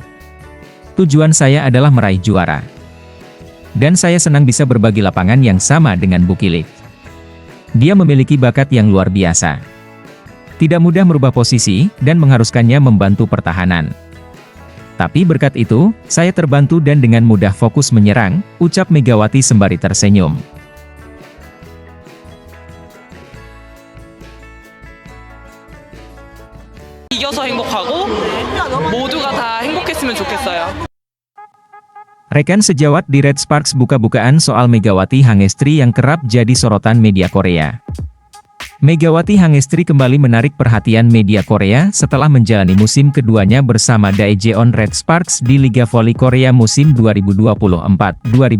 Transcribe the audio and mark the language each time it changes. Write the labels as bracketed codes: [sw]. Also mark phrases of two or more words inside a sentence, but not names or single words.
[id] Tujuan saya adalah meraih juara. Dan saya senang bisa berbagi lapangan yang sama dengan Bukilic. Dia memiliki bakat yang luar biasa. Tidak mudah merubah posisi, dan mengharuskannya membantu pertahanan. Tapi berkat itu, saya terbantu dan dengan mudah fokus menyerang, ucap Megawati sembari tersenyum. [ko] 이겨서 행복하고 모두가 다 행복했으면 좋겠어요. [id] Rekan sejawat di Red Sparks buka-bukaan soal Megawati Hangestri yang kerap jadi sorotan media Korea. Megawati Hangestri kembali menarik perhatian media Korea setelah menjalani musim keduanya bersama Daejeon Red Sparks di Liga Voli Korea musim 2024-2025.